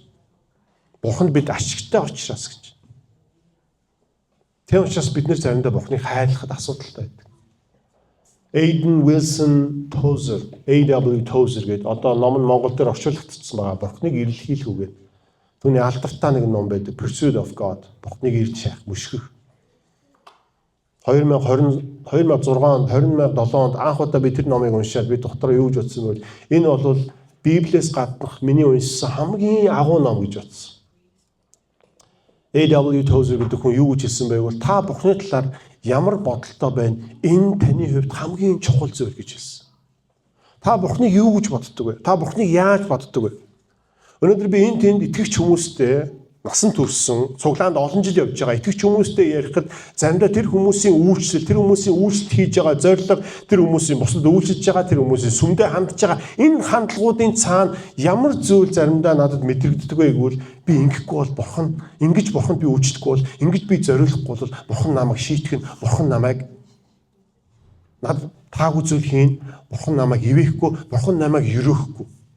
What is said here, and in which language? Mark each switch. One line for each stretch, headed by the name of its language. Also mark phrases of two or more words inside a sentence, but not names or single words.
Mongolian: Бурханд бид ашигтай учраас гэж. Тийм учраас бид нэр заримдаа Бурханыг хайрлахад асуудалтай байдаг. Aidan Wilson Tozer, A.W. Tozer гэдэг одоо ном нь Монгол дээр орчуулагдсан байгаа. Бурханыг ирэлхийлэх үгээд. Түүний алдартай нэг ном байдаг. Pursuit of God. Бурханыг ирж шахах, мөшгөх. 2006 онд 2007 онд анх удаа би тэр номыг уншаад би дотроо юу гэж бодсон бэ? Энэ бол Библиэс гаднах миний уншсан хамгийн агуу ном гэж бодсон. A.W. Tozer гэдэг хүн юу гэж хэлсэн бэ? Та Бурханы талаар ямар бодолтой байна? Энэ таны хувьд хамгийн чухал зүйл гэж хэлсэн. Та Бурханыг юу гэж боддог вэ? Та Бурханыг яаж боддог вэ? Өнөөдөр би энэ тэнд итгэгч хүмүүстэй насан туршсан, цуглаанд олон жил явж байгаа итгэгч хүмүүстэй ярихад заримдаа тэр хүмүүсийн үйлчлэлт хийж байгаа зорилго, тэр хүмүүсийн бусад үйлчилж байгаа, тэр хүмүүсийн сүмдээ хандж байгаа энэ хандлагуудын цаана ямар зүйл заримдаа надад мэдрэгддэг вэ гэвэл би ингэхгүй бол Бурхан, ингэж Бурханд би үйлчлэхгүй бол, ингэж би зориулахгүй бол Бурхан намайг шийтгэн, Бурхан намайг надад таагүй зүйл хийн, Бурхан намайг ивэхгүй, Бурхан намайг ерөөхгүй.